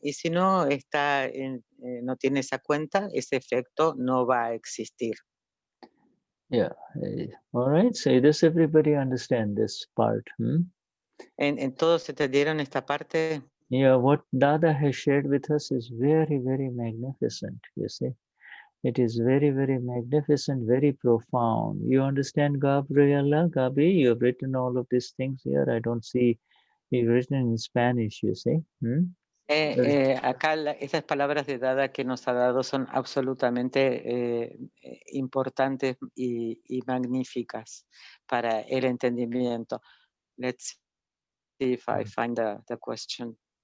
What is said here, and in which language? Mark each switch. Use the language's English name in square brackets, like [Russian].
[Spanish] Y si no está no tiene esa cuenta, ese efecto no va a existir. [English] Yeah. All right. So does everybody understand this part? [Spanish] ¿En todos entendieron esta parte? [English] Yeah. What Dada has shared with us is very, very magnificent. You see, it is very, very magnificent, very profound. You understand, Gabriela? Gabi, you have written all of these things here. I don't see you've written in Spanish. You see. [Spanish] Acá estas palabras de Dada que nos ha dado son absolutamente importantes y magníficas para el entendimiento. [English] Let's see if I find the question.